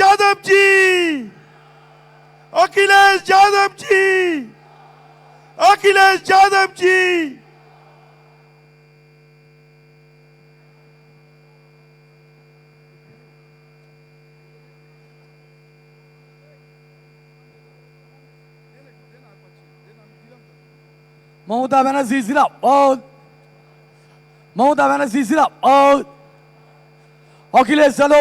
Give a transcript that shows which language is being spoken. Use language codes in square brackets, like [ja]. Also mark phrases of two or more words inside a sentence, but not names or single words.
[hi] यादव जी, अखिलेश यादव जी, अखिलेश यादव जी। [bn] মমতা ব্যানার্জি জিন্দাবাদ, মমতা ব্যানার্জি জিন্দাবাদ, অখিলেশ যাদব